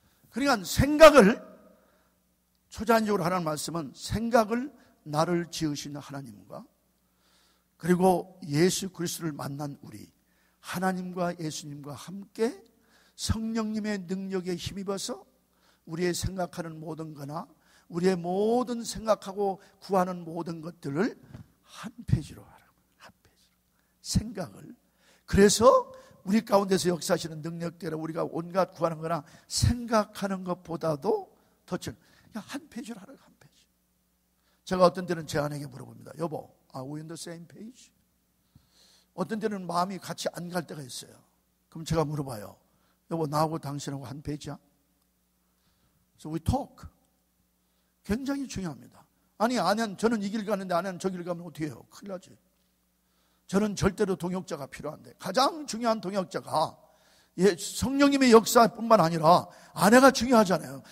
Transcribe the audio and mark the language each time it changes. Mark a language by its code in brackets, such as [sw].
[ko] 그러니까 생각을 초자연적으로 하라는 말씀은 생각을 나를 지으신 하나님과 그리고 예수 그리스도를 만난 우리 하나님과 예수님과 함께 성령님의 능력에 힘입어서 우리의 생각하는 모든 거나 우리의 모든 생각하고 구하는 모든 것들을 한 페이지로 하라고. 한 페이지로. 생각을. 그래서 우리 가운데서 역사하시는 능력대로 우리가 온갖 구하는 거나 생각하는 것보다도 더 한 페이지로 하라고. 한 페이지. 제가 어떤 때는 제 아내에게 물어봅니다. 여보, [en] are we on the same page? [ko] 어떤 때는 마음이 같이 안 갈 때가 있어요. 그럼 제가 물어봐요. 여보, 나하고 당신하고 한 페이지야? [en] So we talk. [ko] 굉장히 중요합니다. 아니, 저는 이 길 가는데 아내는 저 길 가면 어떻게 해요? 큰일 나지. 저는 절대로 동역자가 필요한데 가장 중요한 동역자가 성령님의 역사뿐만 아니라 아내가 중요하잖아요.